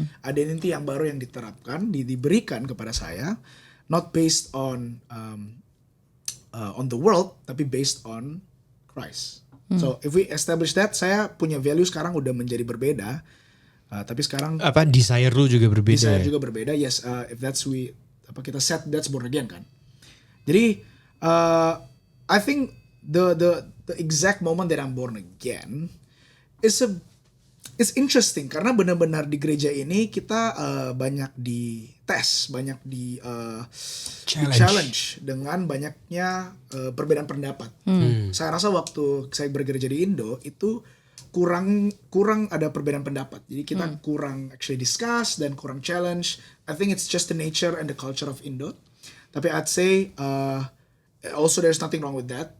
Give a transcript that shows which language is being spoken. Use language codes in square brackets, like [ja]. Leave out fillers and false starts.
[id] Identity yang baru yang diterapkan, diberikan kepada saya, [en] not based on the world, [id] tapi [en] based on Christ. So if we establish that, [id] saya punya value sekarang udah menjadi berbeda. Tapi sekarang Apa desire lu juga berbeda? desire Ya? juga berbeda. [en] Yes, if that's [id] kita [en] set that's born again kan. [id] Jadi [en] I think the exact moment that I'm born again is interesting [id] karena benar-benar di gereja ini kita banyak dites, banyak di challenge dengan banyaknya perbedaan pendapat. Saya rasa waktu saya bergereja di Indo itu kurang ada perbedaan pendapat. Jadi kita kurang actually discuss dan kurang challenge. [en] I think it's just the nature and the culture of Indo. [id] Tapi [en] I'd say also there's nothing wrong with that.